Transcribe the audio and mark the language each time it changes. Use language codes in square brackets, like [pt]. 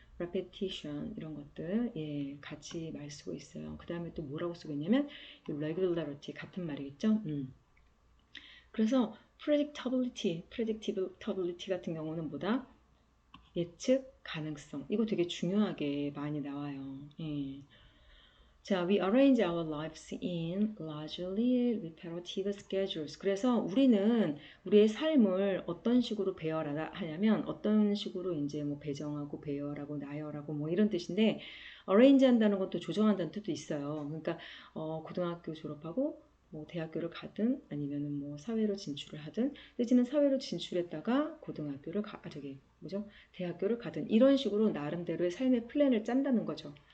[ko] repetition 이런 것들 예 같이 말 쓰고 있어요. 그 다음에 또 뭐라고 쓰고 있냐면 regularity 같은 말이겠죠. 그래서 predictability 같은 경우는 뭐다? 예측 가능성. 이거 되게 중요하게 많이 나와요. 예. [en] 자, we arrange our lives in largely repetitive schedules. [ko] 그래서 우리는 우리의 삶을 어떤 식으로 배열하냐면 어떤 식으로 이제 뭐 배정하고 배열하고 나열하고 뭐 이런 뜻인데 arrange 한다는 것도 조정한다는 뜻도 있어요. 그러니까 고등학교 졸업하고 뭐 대학교를 가든 아니면은 뭐 사회로 진출을 하든 내지는 사회로 진출했다가 고등학교를 대학교를 가든 이런 식으로 나름대로의 삶의 플랜을 짠다는 거죠.